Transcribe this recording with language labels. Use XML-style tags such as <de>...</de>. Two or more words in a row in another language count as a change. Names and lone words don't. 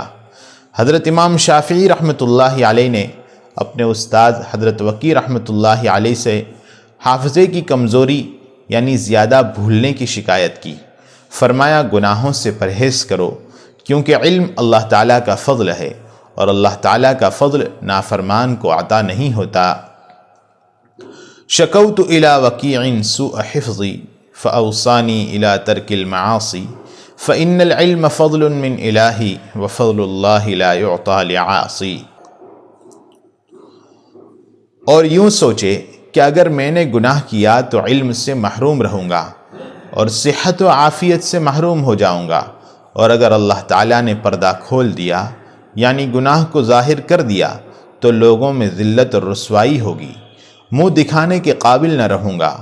<ur>حضرت امام شافعی رحمۃ اللہ علیہ نے اپنے استاد حضرت وکیع رحمۃ اللہ علیہ سے حافظے کی کمزوری یعنی زیادہ بھولنے کی شکایت کی۔ فرمایا گناہوں سے پرہیز کرو، کیونکہ علم اللہ تعالیٰ کا فضل ہے، اور اللہ تعالیٰ کا فضل نافرمان کو عطا نہیں ہوتا۔</ur> <ar>شکوت الی وکیع سوء حفظی فاوصانی الی ترک المعاصی فإن العلم فضل من الہی وفضل اللہ لا یعطی لعاصی۔</ar> <ur>اور یوں سوچے کہ اگر میں نے گناہ کیا تو علم سے محروم رہوں گا، اور صحت و عافیت سے محروم ہو جاؤں گا، اور اگر اللہ تعالیٰ نے پردہ کھول دیا یعنی گناہ کو ظاہر کر دیا تو لوگوں میں ذلت اور رسوائی ہوگی، منہ دکھانے کے قابل نہ رہوں گا۔</ur>